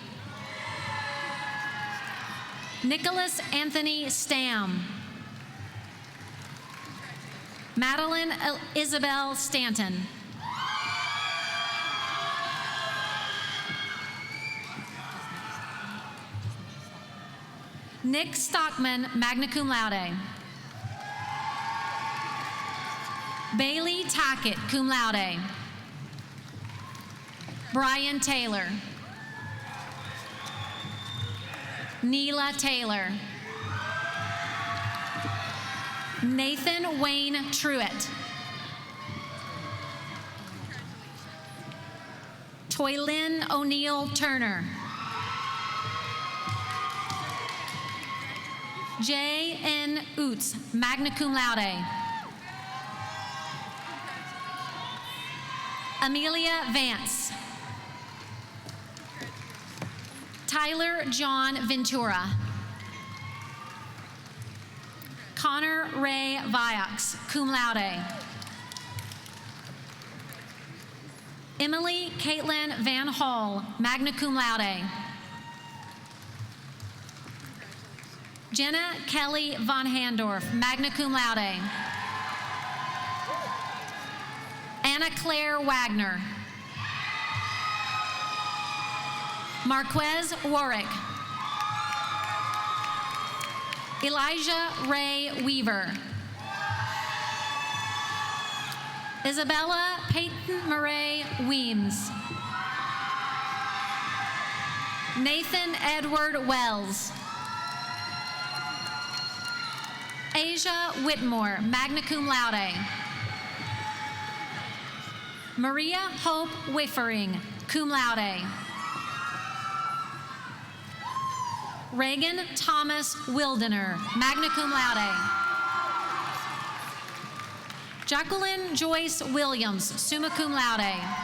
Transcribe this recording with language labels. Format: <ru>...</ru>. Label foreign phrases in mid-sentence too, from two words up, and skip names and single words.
<en>Nicholas Anthony Stam. Madeline Isabel Stanton. Nick Stockman,</en> <la>magna cum laude.</la> <en>Bailey Tackett,</en> <la>cum laude.</la> <en>Brian Taylor. Neela Taylor. Nathan Wayne Truitt. Toylin O'Neill Turner. J. N. Oots,</en> <la>magna cum laude.</la> <en>Amelia Vance. Tyler John Ventura. Connor Ray Viox,</en> <la>cum laude.</la> <en>Emily Caitlin Van Hall,</en> <la>magna cum laude.</la> <en>Jenna Kelly Von Handorf,</en> <la>magna cum laude.</la> <en>Anna Claire Wagner. Marquez Warwick. Elijah Ray Weaver. Isabella Peyton Murray Weems. Nathan Edward Wells. Asia Whitmore,</en> <la>magna cum laude.</la> <en>Maria Hope Wiffering,</en> <la>cum laude.</la> <en>Reagan Thomas Wildener,</en> <la>magna cum laude.</la> <en>Jacqueline Joyce Williams,</en> <la>summa cum laude.</la>